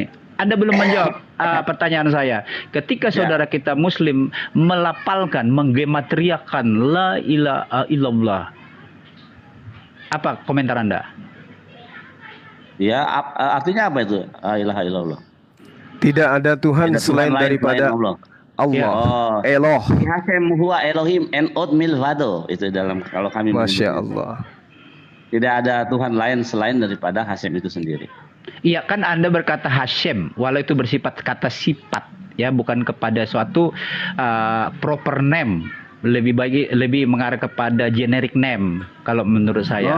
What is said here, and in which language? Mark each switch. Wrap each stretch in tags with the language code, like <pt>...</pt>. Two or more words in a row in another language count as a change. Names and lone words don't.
<id>Anda belum menjawab pertanyaan saya. Ketika saudara kita Muslim melafalkan, menggematriakan</id> <ar>لا إله إلا الله,</ar> <id>apa komentar Anda? Ya, artinya apa itu?</id> <ar>لا إله إلا الله.</ar> <id>Tidak ada Tuhan selain daripada Allah. Oh, Eloh.</id> <he>השם הוא אלוהים אין עוד מלבדו.</he> <id>Itu dalam kalau kami</id> <ar>ما شاء الله.</ar> <id>Tidak ada Tuhan lain selain daripada Hashem itu sendiri. Iya, kan Anda berkata Hashem, walau itu bersifat kata sifat, ya, bukan kepada suatu</id> <en>proper name.</en> <id>Lebih mengarah kepada</id> <en>generic name</en> <id>kalau menurut saya.</id>